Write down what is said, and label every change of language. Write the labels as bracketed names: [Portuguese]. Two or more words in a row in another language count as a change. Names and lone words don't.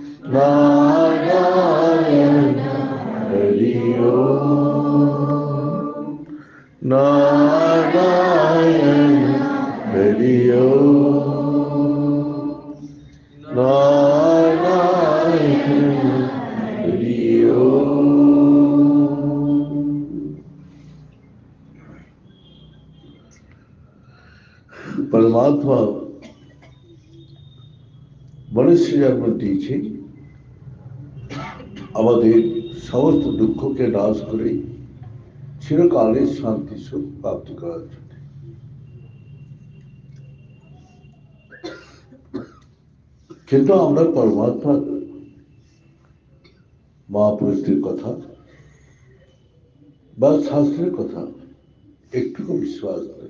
[Sanskrit] नारायण हरि ओम नारायण हरि ओम नारायण हरि ओम परमात्मा [Bangla] মনুষ্য জন্ম দিয়েছে আমাদের সমস্ত দুঃখকে নাশ করে চিরকালের শান্তি সুখ প্রাপ্তি করার জন্য। কিন্তু আমরা পরমাত্মার মহাপুরুষদের কথা বা শাস্ত্রের কথা একটুকু বিশ্বাস নেই।